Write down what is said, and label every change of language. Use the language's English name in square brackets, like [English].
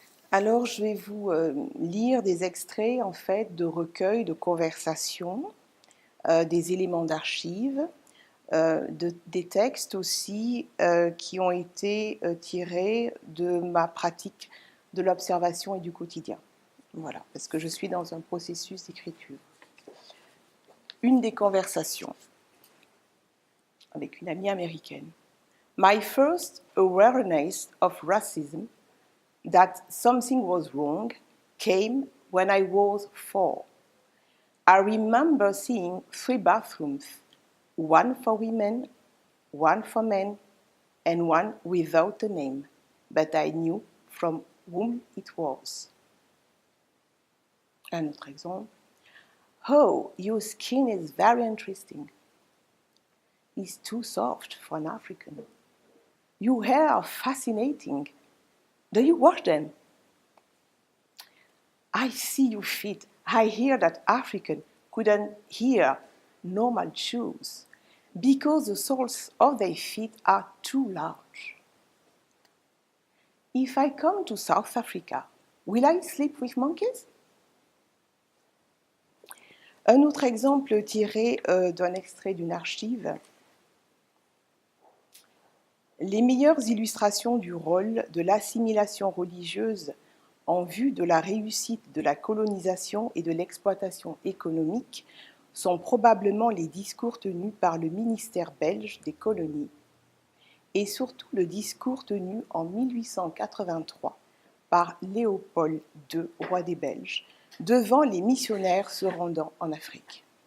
[French] Alors, je vais vous lire des extraits en fait de recueils de conversations, des éléments d'archives, des textes aussi qui ont été tirés de ma pratique de l'observation et du quotidien. Voilà, parce que je suis dans un processus d'écriture. Une des conversations avec une amie américaine. [English] My first awareness of racism, that something was wrong, came when I was 4. I remember seeing 3 bathrooms, one for women, one for men, and one without a name, but I knew from whom it was. [French] Un autre exemple. [English] Oh, your skin is very interesting. It's too soft for an African. Your hair are fascinating. Do you wash them? I see your feet. I hear that African couldn't hear normal shoes because the soles of their feet are too large. If I come to South Africa, will I sleep with monkeys? [French] Un autre exemple tiré d'un extrait d'une archive. Les meilleures illustrations du rôle de l'assimilation religieuse en vue de la réussite de la colonisation et de l'exploitation économique sont probablement les discours tenus par le ministère belge des colonies et surtout le discours tenu en 1883 par Léopold II, roi des Belges, devant les missionnaires se rendant en Afrique.